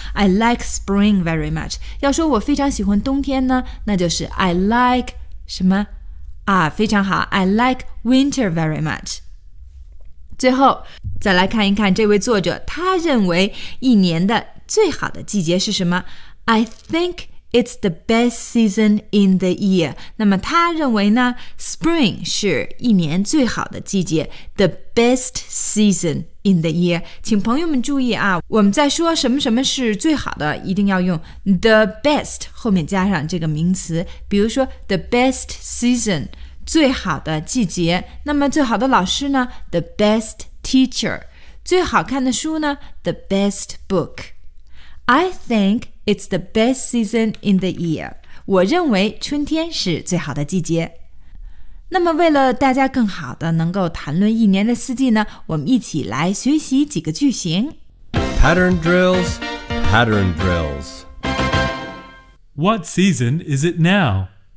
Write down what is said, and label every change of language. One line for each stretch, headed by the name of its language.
English: I like spring very much.
Chinese: 要说我非常喜欢冬天呢，那就是 I like 什么啊，非常好，
English: I like winter very much.
Chinese: 最后再来看一看这位作者他认为一年的最好的季节是什么。
English: I think it's the best season in the year.
Chinese: 那么他认为呢 Spring 是一年最好的季节，
English: The best season in the year.
Chinese: 请朋友们注意啊，我们在说什么什么是最好的，一定要用 the best 后面加上这个名词，比如说 the best season，最好的季节。那么最好的老师呢？
English: The best teacher.
Chinese: 最好看的书呢？
English: The best book. I think it's the best season in the year.
Chinese: 我认为春天是最好的季节。那么为了大家更好的能够谈论一年的四季呢，我们一起来学习几个句型。
English: Pattern drills, pattern drills. What season is it now?